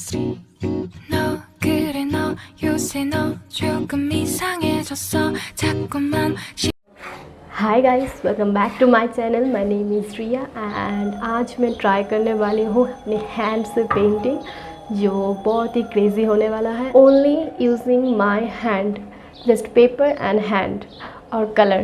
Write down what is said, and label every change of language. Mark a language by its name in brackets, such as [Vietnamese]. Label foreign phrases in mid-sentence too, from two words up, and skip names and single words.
[Korean] 너 그래 너 요새 너 조금 이상해졌어 자꾸만 [English] hi guys, welcome back to my channel. my name is Riya and [Hindi] आज मैं ट्राई करने वाली हूँ अपने हैंड से पेंटिंग, जो बहुत ही क्रेज़ी होने वाला है। [English] only using my hand, just paper and hand और कलर।